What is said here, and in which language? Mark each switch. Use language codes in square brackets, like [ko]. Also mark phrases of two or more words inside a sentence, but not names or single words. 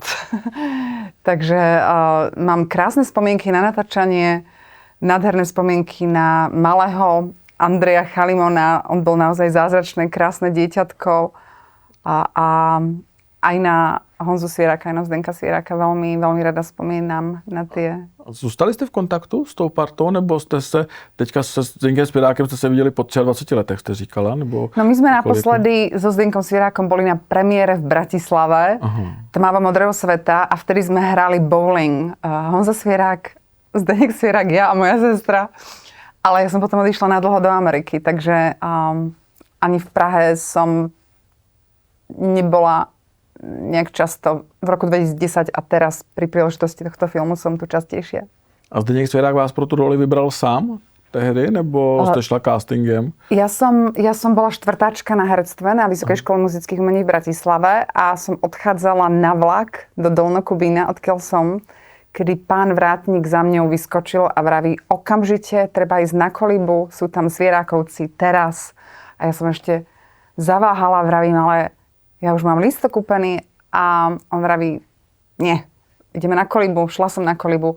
[sk] Takže mám krásne spomienky na natáčanie, nádherné spomienky na malého Andreja Chalimona. On bol naozaj zázračné, krásne dieťatko a aj na Honzu Svieráka, aj na Zdenka Svieráka veľmi, veľmi rada spomínam na tie. [cs] Zůstali jste v kontaktu s tou partou, nebo jste se teďka se Zdenkem Svierákem jste se viděli po 23 letech, jste říkala? Nebo [sk] no my sme naposledy so Zdenkom Svierákom boli na premiére v Bratislave, Tmáva modrého sveta a vtedy sme hrali bowling. Honza Svierák, Zdeněk Svierák, ja a moja sestra. Ale ja som potom odišla na dlho do Ameriky, takže ani v Prahe som nebola nejak často. V roku 2010 a teraz pri príležitosti tohto filmu som tu častejšie. [cs] A Zdeněk Svěrák vás pro tu roli vybral sám tehdy, nebo jste šla castingem? [sk] Ja som bola štvrtáčka na herectve na Vysokej škole muzických umení v Bratislave a som odchádzala na vlak do Dolnokubína, odkiaľ som, kedy pán vrátnik za mňou vyskočil a vraví, okamžite treba ísť na Kolibu, sú tam Svierákovci teraz. A ja som ešte zaváhala, vravím, ale ja už mám lístok kúpený a on vraví, nie, ideme na Kolibu, šla som na Kolibu.